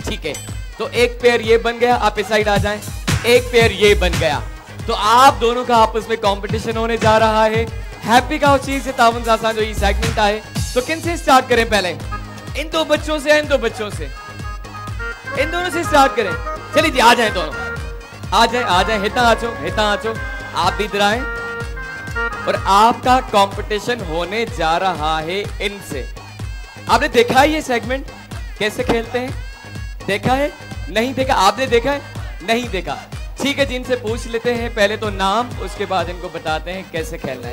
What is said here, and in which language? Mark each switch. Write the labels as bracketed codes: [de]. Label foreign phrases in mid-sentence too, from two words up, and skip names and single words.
[hi] ठीक है, तो एक पेयर ये बन गया, आप इस साइड आ जाएं। एक पेयर ये बन गया, तो आप दोनों का आपस में कंपटीशन होने जा रहा है। हैप्पी काउ चीज से तावन आसान जो ये सेगमेंट आए, तो किन से स्टार्ट करें? पहले इन 2 बच्चों से, इन 2 बच्चों से, इन दोनों से स्टार्ट करें। चलिए जी आ जाए दोनों, आ जाए, आ जाए। हिता आचो, हिता आचो। आप भी इधर आए और आपका कंपटीशन होने जा रहा है इनसे। आपने देखा है ये सेगमेंट कैसे खेलते हैं? देखा है? नहीं देखा? आपने देखा है? नहीं देखा? ठीक है जी, इनसे पूछ लेते हैं पहले तो नाम, उसके बाद इनको बताते हैं कैसे खेलना है।